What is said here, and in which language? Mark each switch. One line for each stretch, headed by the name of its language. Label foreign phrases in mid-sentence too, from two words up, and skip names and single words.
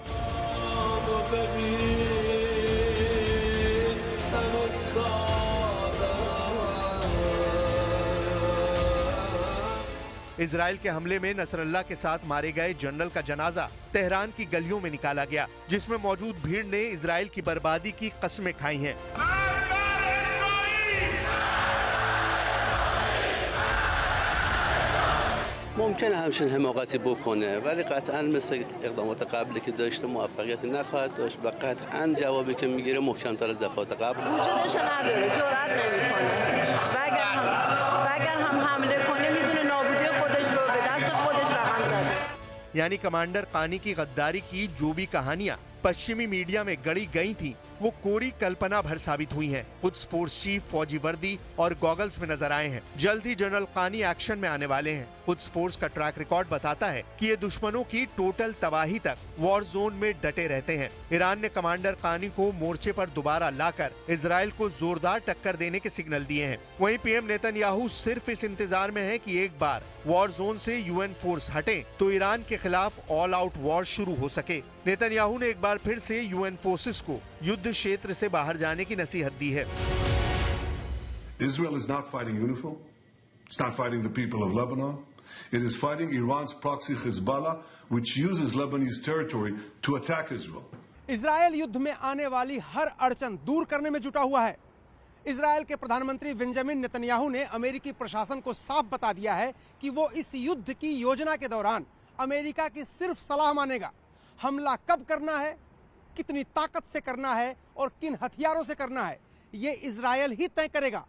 Hindi: इजराइल के हमले में नसरल्लाह के साथ मारे गए जनरल का जनाजा तेहरान की गलियों में निकाला गया, जिसमें मौजूद भीड़ ने इजराइल की बर्बादी की कस्में खाई हैं।
Persian: ممكن همچین حماقتی بکنه ولی قطعا مثل اقدامات قبلی که داشته موفقیت نخواهد داشت و قطعا جوابی که میگیره محکم‌تر از دفعات قبل وجودش نداره، جرئت نمیکنه و اگر هم حمله کنه میدونه نابودی خودش رو به دست خودش رقم زده।
Hindi: यानी कमांडर कानी की गद्दारी की जो भी कहानियां पश्चिमी मीडिया में गढ़ी गई थीं, वो कोरी कल्पना भर साबित हुई हैं। कुछ
English: force chief
Hindi: फौजी वर्दी और गॉगल्स में नजर आए हैं। जल्द ही जनरल कानी एक्शन में आने वाले हैं। कुछ फोर्स का
English: track record
Hindi: बताता है कि ये दुश्मनों की टोटल तबाही तक
English: war zone
Hindi: में डटे रहते हैं। ईरान ने कमांडर कानी को मोर्चे पर दोबारा लाकर इजराइल को जोरदार टक्कर देने के सिग्नल दिए हैं। वहीं पीएम नेतन्याहू सिर्फ इस इंतजार में है कि एक बार
English: war zone
Hindi: से
English: UN force
Hindi: हटे तो ईरान के खिलाफ
English: all out war
Hindi: शुरू हो सके। नेतन्याहू ने एक बार फिर से
English: UN forces
Hindi: को युद्ध क्षेत्र से बाहर जाने की नसीहत दी है।
English: Israel is not fighting UNIFIL. It's not fighting the people of Lebanon. It is fighting Iran's proxy Hezbollah, which uses Lebanese territory to attack Israel.
Hindi: इजराइल युद्ध में आने वाली हर अड़चन दूर करने में जुटा हुआ है। इजराइल के प्रधानमंत्री बेंजामिन नेतन्याहू ने अमेरिकी प्रशासन को साफ बता दिया है कि वो इस युद्ध की योजना के दौरान अमेरिका की सिर्फ सलाह मानेगा। हमला कब करना है, कितनी ताकत से करना है और किन हथियारों से करना है, ये इजराइल ही तय करेगा।